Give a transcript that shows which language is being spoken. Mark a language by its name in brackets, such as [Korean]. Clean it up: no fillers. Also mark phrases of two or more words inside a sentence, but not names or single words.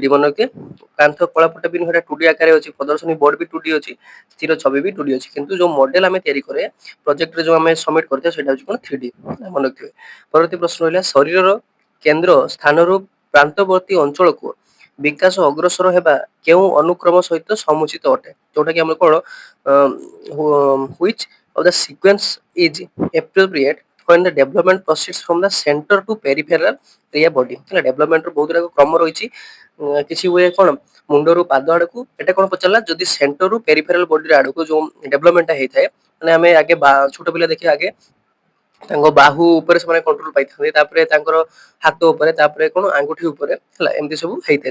[Odia] ମନେ ରଖିବେ, କାନ୍ଥ କଳାପଟା ବି ସେଟା 2D ଆକାରରେ ଅଛି, ପ୍ରଦର୍ଶନୀ ବୋର୍ଡ ବି 2D ଅଛି, ସ୍ଥିର ଛବି ବି 2D ଅଛି, କିନ୍ତୁ ଯୋଉ ମଡେଲ ଆମେ ତିଆରି କରିବା ପ୍ରୋଜେକ୍ଟରେ ଯୋଉ ଆମେ ସବମିଟ କରିଥିବା ସେଇଟା ହଉଛି କଣ 3D। ମନେ ରଖିଥିବେ। ପରବର୍ତ୍ତୀ ପ୍ରଶ୍ନ ରହିଲା, ଶରୀରର କେନ୍ଦ୍ର ସ୍ଥାନରୁ ପ୍ରାନ୍ତବର୍ତ୍ତୀ ଅଞ୍ଚଳକୁ ବିକାଶ ଅଗ୍ରସର ହେବା କେଉଁ ଅନୁକ୍ରମ ସହିତ ସମୁଚିତ ଅଟେ? ଯୋଉଟା କି ଆମେ କଣ [English] which of the sequence is appropriate when the development proceeds from the center to peripheral area body ହେଲା। [Odia] ଡେଭଲପମେଣ୍ଟ ର ବହୁତ ଗୁଡାକ କ୍ରମ ରହିଛି। କିଛି ହୁଏ କଣ ମୁଣ୍ଡରୁ ପାଦ ଆଡକୁ, ଏଟା କଣ ପଚାରିଲା, ଯଦି ସେଣ୍ଟରରୁ [English] peripheral body [Odia] ଆଡକୁ ଯୋଉ ଡେଭଲପମେଣ୍ଟଟା ହେଇଥାଏ, ମାନେ ଆମେ ଆଗେ ଛୋଟ ପିଲା ଦେଖିବା ଆଗେ ତାଙ୍କ ବାହୁ ଉପରେ ସେମାନେ କଣ୍ଟ୍ରୋଲ ପାଇଥାନ୍ତି, ତାପରେ ତାଙ୍କର ହାତ ଉପରେ, ତାପରେ କଣ ଆଙ୍ଗୁଠି ଉପରେ ହେଲା, ଏମିତି ସବୁ ହେଇଥାଏ।